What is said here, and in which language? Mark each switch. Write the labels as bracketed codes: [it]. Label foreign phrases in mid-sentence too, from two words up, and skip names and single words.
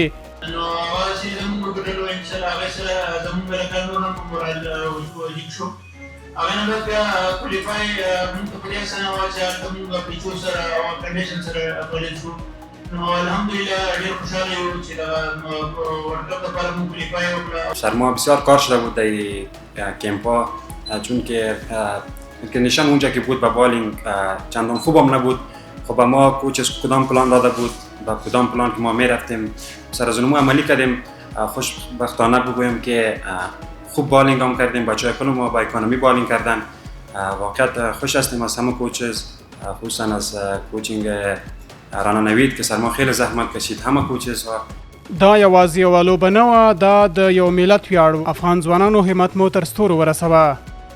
[ps] نو هغه چې زموږ په ډلو انشاءالله هغې سره زموږ هلکان نور هم مورال وجود شو. هغې نه بعد بیا کوالیفای موږ ته په دې اسانه وه چې هلته موږ پیچو سره او کنډیشن سره کولای شو. نو الحمدلله ډېر خوشحاله یو چې دغه ورلد کپ لپاره موږ کوالیفای وکړه. [fa] سر ما بسیار کار شده بود در کمپا، چون که کندیشن اونجا که بود به بالینگ چندان خوبم نبود. خب ما کوچز کدام پلان داده بود و کدام پلان که ما می رفتیم سرزنمو عملی کردیم. خوشبختانه بگویم که خوب بالینگ هم کردیم، بچه‌های کلنو ما با [en] economy bowling [fa] کردن. واقعا خوش هستیم از همه کوچز، خصوصا از کوچینگ رانا نوید که سرما خیلی زحمت کشید، همه کوچز ها. [ps] دا یوازې یوه لوبه نه وه، دا د یو ملت ویاړ. افغان ځوانانو همت مو تر ستورو ورسوه.